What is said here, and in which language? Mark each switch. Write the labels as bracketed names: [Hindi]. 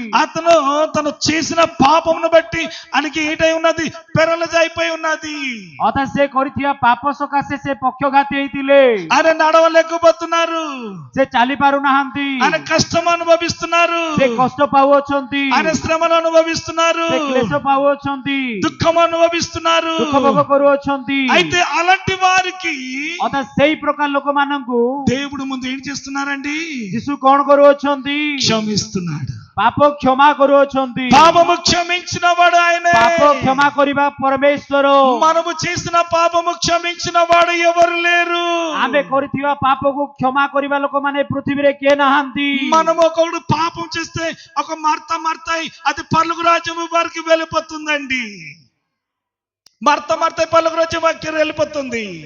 [Telugu] అతను తను చేసిన పాపమును బట్టి ఆయనకి ఏటై ఉన్నది? పెరలైజ్ అయిపోయి ఉన్నది. [Odia] ଅର୍ଥାତ୍ ସେ କରିଥିବା ପାପ ସକାଶେ ସେ ପକ୍ଷଘାତୀ ହେଇଥିଲେ। [Telugu] ఆయన నడవలేకపోతున్నారు. [Odia] ସେ ଚାଲି ପାରୁନାହାନ୍ତି। [Telugu] ఆయన కష్టం అనుభవిస్తున్నారు. [Odia] ସେ କଷ୍ଟ ପାଉଅଛନ୍ତି। [Telugu] ఆయన శ్రమలు అనుభవిస్తున్నారు. [Odia] ସେ କ୍ଲେଶ ପାଉଅଛନ୍ତି। [Telugu] దుఃఖం అనుభవిస్తున్నారు. [Odia] ଦୁଃଖ ଭୋଗ କରୁଅଛନ୍ତି। [Telugu] అయితే అలాంటి వారికి [Odia] ଅର୍ଥାତ୍ ସେଇ ପ୍ରକାର ଲୋକମାନଙ୍କୁ [Telugu] దేవుడు ముందు ఏం చేస్తున్నారండి? [Odia] ଯୀଶୁ କଣ କରୁଅଛନ୍ତି? [Telugu] క్షమిస్తున్నాడు. [Odia] ପାପ କ୍ଷମା କରୁଅଛନ୍ତି। [Telugu] పాపము క్షమించిన వాడు ఆయనే. [Odia] ପାପ କ୍ଷମା କରିବା ପରମେଶ୍ୱର। [Telugu] మనము చేసిన పాపము క్షమించిన వాడు ఎవరు లేరు. [Odia] ଆମେ କରିଥିବା ପାପକୁ କ୍ଷମା କରିବା ଲୋକମାନେ ପୃଥିବୀରେ କିଏ ନାହାନ୍ତି। [Telugu] మనము ఒకడు పాపం చేస్తే ఒక మార్తాయి అది పరలోక రాజ్యము వారికి వెళ్ళిపోతుందండి. మార్తాయి పరలోక రాజ్యం వారికి వెళ్ళిపోతుంది.